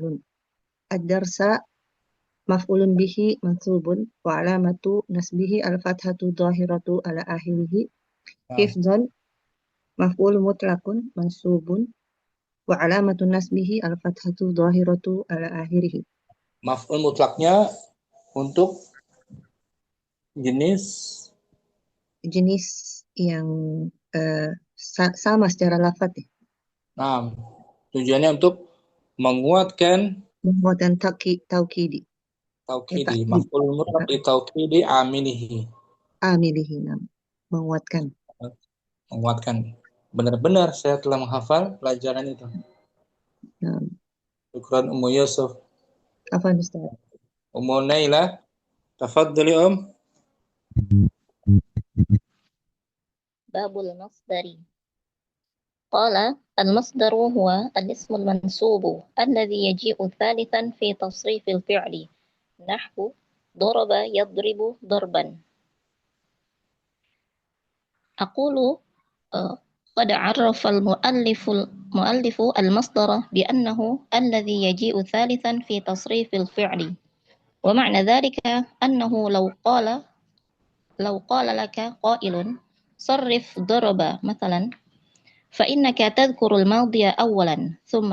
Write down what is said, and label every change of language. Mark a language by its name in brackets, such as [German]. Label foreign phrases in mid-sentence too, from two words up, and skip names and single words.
[Arabic] الدرس مفعول به منصوب وعلامة نصبه الفتحة الظاهرة على آخره. حفظا مفعول مطلق منصوب وعلامة نصبه الفتحة الظاهرة على آخره. [Indonesian] Maf'ul mutlaknya untuk jenis yang sama secara lafaz. Nah, tujuannya untuk menguatkan taukidi. [Arabic] مفعول مطلق لتوكيد عامله. [Indonesian] Menguatkan. Benar-benar saya telah menghafal pelajaran itu. Syukran Ummu Yusuf. Afwan Ustaz. Ummu Naila, tafadhali [Arabic] باب المصدر. قال المصدر هو الاسم المنصوب الذي يجيء ثالثا في تصريف الفعل نحو ضرب يضرب ضربا. أقول قد عرف المؤلف المصدر بأنه الذي يجيء ثالثا في تصريف الفعل ومعنى ذلك أنه لو قال لك قائل صرف ضرب مثلا فإنك تذكر الماضي أولا ثم